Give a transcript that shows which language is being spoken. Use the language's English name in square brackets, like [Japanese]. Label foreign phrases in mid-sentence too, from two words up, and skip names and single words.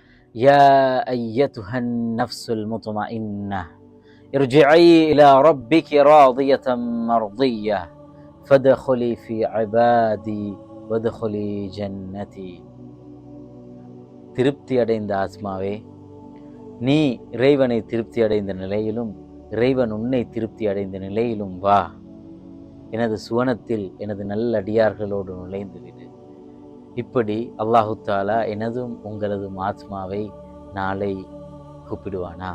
[Arabic] يا أيتها النفس المطمئنة ارجعي إلى ربك راضية مرضية فادخلي في عبادي وادخلي جنتي. [Tamil] திருப்தி அடைந்த ஆத்மாவே, நீ இறைவனை திருப்தி அடைந்த நிலையிலும் இறைவன் உன்னை திருப்தி அடைந்த நிலையிலும் வா, எனது சுவனத்தில் எனது நல்லடியார்களோடு நுழைந்து விடு. இப்படி [Arabic] الله تعالى [Tamil] எனதும் உங்களதும் ஆத்மாவை நாளை கூப்பிடுவானா?